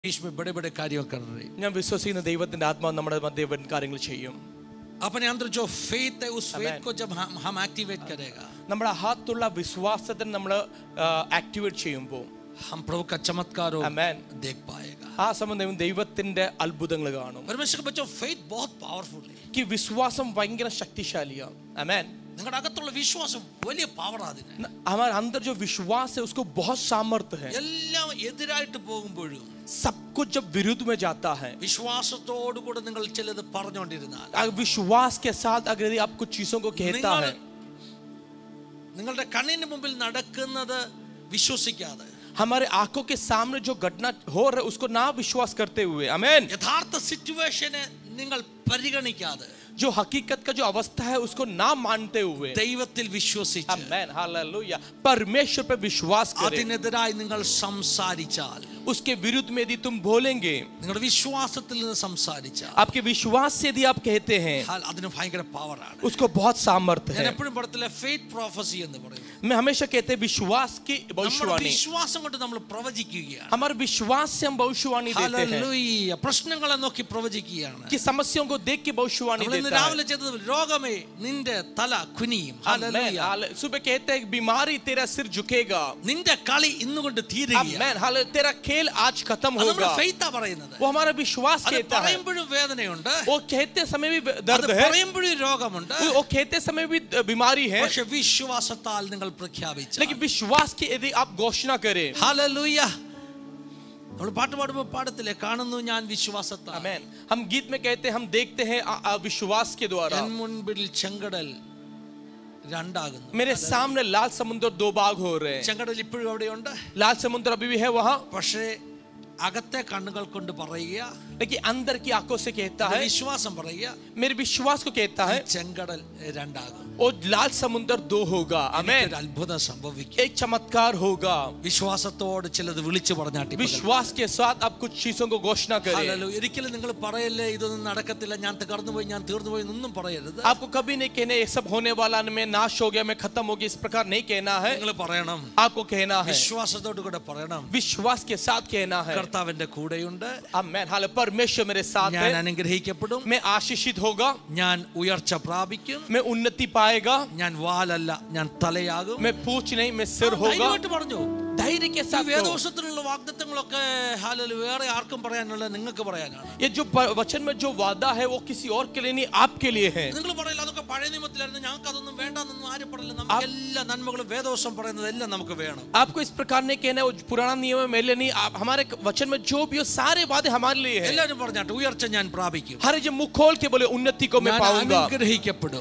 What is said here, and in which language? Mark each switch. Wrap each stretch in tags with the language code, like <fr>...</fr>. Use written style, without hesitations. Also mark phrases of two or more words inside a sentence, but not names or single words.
<hi>में बड़े-बड़े कार्य कर रहे हैं।</hi> <ml>ഞാൻ വിശ്വസിക്കുന്ന ദൈവത്തിന്റെ ആത്മാവ് നമ്മുടെ മധ്യേ വൻ കാര്യങ്ങൾ ചെയ്യും.</ml> <hi>अपने अंदर जो फेथ है उस फेथ को जब हम एक्टिवेट करेगा,</hi> <ml>നമ്മുടെ അകത്തുള്ള വിശ്വാസത്തെ നമ്മൾ ആക്ടിവേറ്റ് ചെയ്യുമ്പോൾ</ml> <hi>हम प्रभु का चमत्कार आमेन देख पाएगा.</hi> <ml>ആ സമയം ദൈവത്തിന്റെ അത്ഭുതങ്ങൾ കാണും.</ml> <hi>परमेश्वर के बच्चों, फेथ बहुत पावरफुल है.</hi> <ml>कि വിശ്വാസം ഭയങ്കര ശക്തിശാലിയാണ്. ആമേൻ. നിങ്ങളുടെ അകത്തുള്ള വിശ്വാസം വലിയ പവർ ആണ്.</ml> <hi>हमारे अंदर जो विश्वास है उसको बहुत सामर्थ्य है.</hi> <ml>എല്ലാം എതിരായിട്ട് പോകുമ്പോഴും</ml> <hi>सब कुछ जब विरुद्ध में जाता है,</hi> <ml>വിശ്വാസത്തോട് കൂടെ നിങ്ങൾ ചിലത് പറഞ്ഞുകൊണ്ടിരുന്നാൽ,</ml> <hi>विश्वास के साथ अगर यदि आप कुछ चीजों को कहता है,</hi> <ml>നിങ്ങളുടെ കണ്ണിന് മുമ്പിൽ നടക്കുന്നത് വിശ്വസിക്കാതെ,</ml> <hi>हमारे आंखों के सामने जो घटना हो रहा है उसको ना विश्वास करते हुए, आमेन,</hi> <ml>യഥാർത്ഥ സിറ്റുവേഷനെ നിങ്ങൾ പരിഗണിക്കാതെ,</ml> <hi>जो हकीकत का जो अवस्था है उसको ना मानते हुए</hi> <ml>ദൈവത്തിൽ വിശ്വസിച്ച്,</ml> <hi>आमेन, हालेलुया, परमेश्वर पे विश्वास करें,</hi> <ml>അതിനെതിരായി നിങ്ങൾ സംസാരിച്ചാൽ,</ml> <hi>उसके विरुद्ध में यदि तुम बोलेंगे,</hi> <ml>നിങ്ങളുടെ വിശ്വാസത്തിൽ നിന്ന് സംസാരിച്ചാൽ,</ml> <hi>आपके विश्वास से यदि आप कहते हैं,</hi> <ml>അതിന് ഭയങ്കര പവറാണ്.</ml> <hi>उसको बहुत सामर्थ्य</hi> <ml>ഞാൻ</ml> <hi>है.</hi> <ml>എപ്പോഴും പറയത്തില്ല</ml> <en>faith prophecy</en> <ml>എന്ന് പറയും.</ml> <hi>मैं हमेशा कहते हैं विश्वास की</hi> <ml>നമ്മുടെ</ml> <hi>भविष्यवाणी,</hi> <ml>വിശ്വാസം കൊണ്ട് നമ്മൾ പ്രവചിക്കുകയാണ്.</ml> <hi>हमारे विश्वास से हम भविष्यवाणी देते हैं,</hi> <ml>ഹല്ലേലൂയ. പ്രശ്നങ്ങളെ നോക്കി പ്രവചിക്കുകയാണ്.</ml> <hi>कि समस्याओं को देख के भविष्यवाणी</hi> <ml>നമ്മൾ ഇന്ന്</ml> <hi>देता है.</hi> <ml>രാവിലെ ചെയ്തത് രോഗമേ നിന്റെ തല കുനിയും. ഹല്ലേലൂയ.</ml> <hi>आमेन. सुबह कहते हैं बीमारी तेरा सिर झुकेगा,</hi> <ml>നിന്റെ കളി ഇന്നുകൊണ്ട് തീരുകയാണ്.</ml> <hi>आमेन, हालेलुया, तेरा खेल आज खत्म</hi> <ml>അത് നമ്മുടെ</ml> <hi>होगा.</hi> <ml>ഫെയ്ത്താ പറയുന്നത്.</ml> <hi>वो हमारा विश्वास</hi> <ml>അത്</ml> <hi>कहता है.</hi> <ml>പറയുമ്പോഴും വേദനയുണ്ട്,</ml> <hi>वो कहते समय भी</hi> <ml>അത്</ml> <hi>दर्द है,</hi> <ml>പറയുമ്പോഴും രോഗമുണ്ട്.</ml> <hi>वो कहते समय भी बीमारी है,</hi> <ml>പക്ഷേ വിശ്വാസത്താൽ നിങ്ങൾ പ്രഖ്യാപിച്ചു.</ml> <hi>लेकिन विश्वास की यदि आप घोषणा करें,</hi> <ml>ഹല്ലേലൂയ. നമ്മൾ പാട്ട് പാടുമ്പോൾ പാടത്തില്ലേ, കാണുന്നു ഞാൻ വിശ്വാസത്താൽ.</ml> <hi>आमेन, हम गीत में कहते हैं, हम देखते हैं विश्वास के द्वारा.</hi> <ml>എൻ മുൻപിൽ ചെങ്കടൽ രണ്ടാകുന്നു.</ml> <hi>मेरे सामने लाल समुद्र दो भाग हो रहे हैं.</hi> <ml>ചെങ്കടൽ ഇപ്പോഴും അവിടെയുണ്ട്,</ml> <hi>लाल समुद्र अभी भी है वहां,</hi> <ml>പക്ഷേ അകത്തെ കണ്ണുകൾ കൊണ്ട് പറയുക,</ml> <hi>लेकिन अंदर की आंखों से कहता है,</hi> <ml>വിശ്വാസം പറയുക,</ml> <hi>मेरे विश्वास को कहता है,</hi> <ml>ചെങ്കടൽ രണ്ടാകും.</ml> <hi>और लाल समुद्र दो होगा. आमेन.</hi> <ml>ഒരു അത്ഭുതം സംഭവിക്കും.</ml> <hi>एक चमत्कार होगा.</hi> <ml>വിശ്വാസത്തോട് ചിലത് വിളിച്ചു പറഞ്ഞാട്ടി.</ml> <hi>विश्वास के साथ आप कुछ चीजों को घोषणा करें.</hi> <ml>ഹല്ലേലൂയ. ഒരിക്കലും നിങ്ങൾ പറയല്ലേ ഇതൊന്നും നടക്കത്തില്ല, ഞാൻ തകർന്നുപോയി, ഞാൻ തീർന്നുപോയി എന്നൊന്നും പറയരുത്.</ml> <hi>आपको कभी नहीं कहना ये सब होने वाला, मैं नाश हो गया, मैं खत्म हो गया, इस प्रकार नहीं कहना है.</hi> <ml>നിങ്ങൾ പറയണം,</ml> <hi>आपको कहना है,</hi> <ml>വിശ്വാസത്തോട് കൂടെ പറയണം,</ml> <hi>विश्वास के साथ कहना है,</hi> <ml>കർത്താവിന്റെ കൂടെയുണ്ട്,</ml> <hi>आमेन, हालेलुया, परमेश्वर मेरे साथ</hi> <ml>ഞാൻ</ml> <hi>है,</hi> <ml>അനുഗ്രഹിക്കപ്പെടും,</ml> <hi>मैं आशीषित होगा,</hi> <ml>ഞാൻ ഉയർച്ച പ്രാപിക്കും,</ml> <hi>मैं उन्नति पाएगा,</hi> <ml>ഞാൻ വാലല്ല ഞാൻ തലയാകും.</ml> <hi>मैं पूछ नहीं मैं सिर होगा.</hi> <ml>ധൈര്യമായിട്ട് പറഞ്ഞു.</ml> <hi>धैर्य के</hi> <ml>ഈ</ml> <hi>साथ कहो.</hi> <ml>വേദവശത്തിലുള്ള വാഗ്ദത്തങ്ങളൊക്കെ ഹല്ലേലൂയ വേറെ ആർക്കും പറയാനുള്ള നിങ്ങൾക്ക് പറയാനാണ്. ये जो वचन में जो वादा है वो किसी और के लिए नहीं, आपके लिए है. നിങ്ങൾ പറയില്ല അതൊക്കെ പഴയ നിയമത്തിലായിരുന്നു, ഞങ്ങൾക്ക് അതൊന്നും വേണ്ടെന്നൊന്നും ആരും പറയില്ല. നമുക്ക് എല്ലാ നന്മകളും വേദവശം പറയുന്നത് എല്ലാം നമുക്ക് വേണം.</ml> <hi>आपको इस प्रकार नहीं कहना है वो पुराना नियम है मेरे लिए नहीं, आप हमारे वचन में जो भी हो सारे वादे हमारे लिए है.</hi> <ml>എല്ലാവരും പറഞ്ഞാട്ട് ഉയർച്ച ഞാൻ പ്രാപിക്കും,</ml> <hi>हर जो मुख खोल के बोले उन्नति को मैं</hi> <ml>ഞാൻ</ml> <hi>पाऊंगा,</hi> <ml>അനുഗ്രഹിക്കപ്പെടും,</ml>